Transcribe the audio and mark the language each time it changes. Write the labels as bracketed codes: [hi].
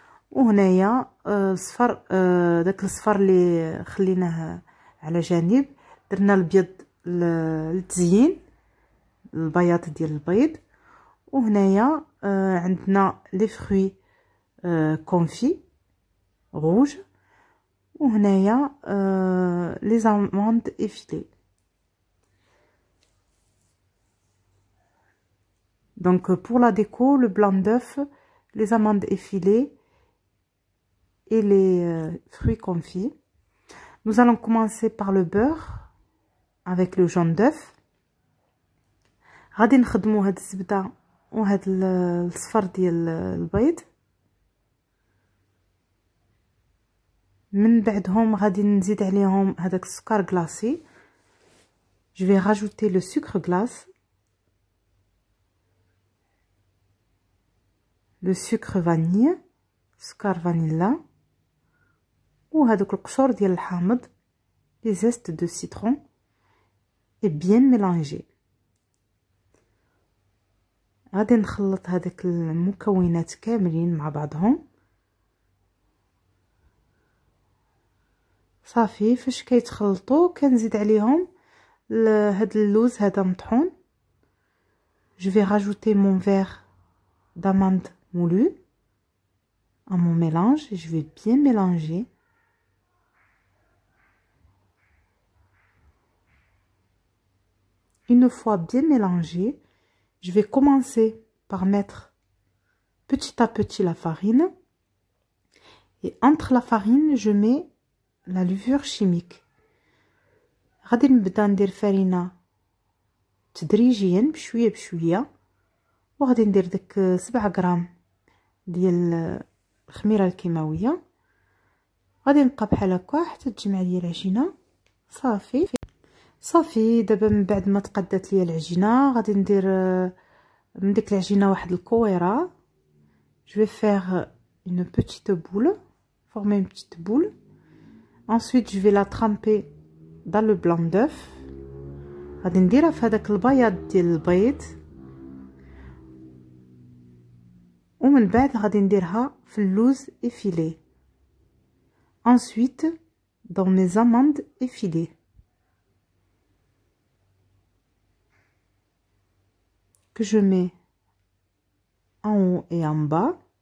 [ar] وهنايا الصفر، داك الصفر اللي خليناه على جانب، درنا البيض للتزيين، البياض ديال البيض. وهنايا عندنا [fr] لي فروي كونفي روج، [ar] وهنايا [fr] لي زاموند افيلي. Donc pour la déco, le blanc d'œuf, les amandes effilées et les fruits confits. Nous allons commencer par le beurre avec le jaune d'œuf. [ar] غادي نخدمو هاد الزبده وهاد الصفر ديال البيض. من بعدهم غادي نزيد عليهم هذاك السكر كلاصي. [fr] Je vais rajouter le sucre glace, le sucre vanille، [ar] سكر فانيلا، وهذوك القشور ديال الحامض، [fr] les zestes de citron، et bien mélanger. [ar] غادي نخلط هذاك المكونات كاملين مع بعضهم. صافي فاش كيتخلطوا كنزيد عليهم هاد اللوز هذا مطحون. [fr] Je vais rajouter mon verre d'amande moulue à mon mélange. Je vais bien mélanger. Une fois bien mélangé, je vais commencer par mettre petit à petit la farine. Et entre la farine, je mets la levure chimique. [ar] غادي نبدا ندير فرينه تدريجيا بشويه بشويه. وغادي ندير داك 7 غرام ديال الخميره الكيماويه. غادي نبقى بحال هكا حتى تجمع لي العجينه. صافي دابا من بعد ما تقادات لي العجينه غادي ندير من ديك العجينه واحد الكويره. [fr] Je vais faire une petite boule, former une petite boule. Ensuite je vais la tremper dans le blanc d'œuf. [ar] غادي نديرها في هذاك البياض ديال البيض، ومن بعد غادي نديرها في اللوز effilé. [fr] Ensuite dans mes amandes effilées que je mets en haut et en bas.